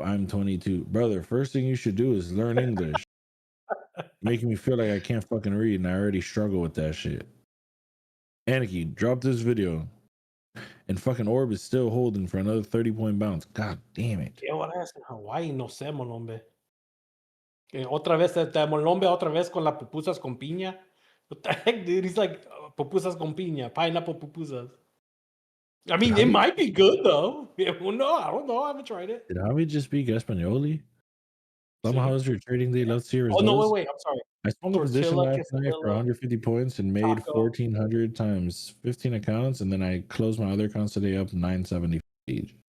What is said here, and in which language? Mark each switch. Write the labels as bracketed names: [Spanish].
[English] I'm 22, brother. First thing you should do is learn English. Making me feel like I can't fucking read, and I already struggle with that shit. Aniki, drop this video. And fucking Orb is still holding for another 30-point bounce. God damn it. [Spanish] ¿Qué horas en Hawaii? No sé, Molombe. Otra vez, Molombe, otra vez con las pupusas con piña. [English] What the heck, dude? He's like, [Spanish] pupusas con piña, [English] pineapple pupusas. I mean, it might be good, though. Well, no, I don't know. I haven't tried it. Did Javi just speak Espanoli? Lama, how was your trading day? Let's see your results. Oh, no, wait. I'm sorry. I swung a position last night for 150 points and made 1,400 times 15 accounts, and then I closed my other accounts today up 970 each.